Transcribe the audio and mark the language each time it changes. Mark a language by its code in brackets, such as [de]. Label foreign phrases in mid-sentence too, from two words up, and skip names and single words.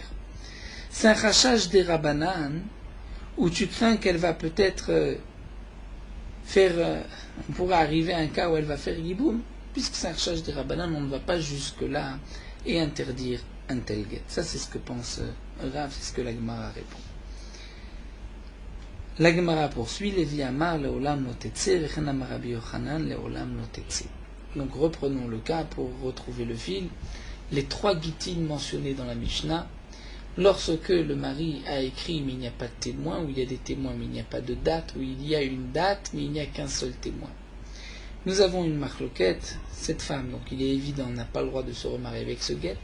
[fr] C'est un chashash de rabanan, où tu crains qu'elle va peut-être faire, on pourra arriver à un cas où elle va faire yiboum, puisque c'est un chashash de rabanan, on ne va pas jusque-là et interdire un tel guet. Ça, c'est ce que pense Rav, c'est ce que la Gemara répond. La Gemara poursuit, [he] לוי אמר לעולם לא תצא, וכן אמר רבי יוחנן לעולם לא תצא. [fr] Donc reprenons le cas pour retrouver le fil. Les 3 gittin mentionnés dans la Mishnah, lorsque le mari a écrit mais il n'y a pas de témoin, ou il y a des témoins mais il n'y a pas de date, ou il y a une date mais il n'y a qu'un seul témoin. Nous avons une marloquette, cette femme, donc il est évident, n'a pas le droit de se remarier avec ce guet.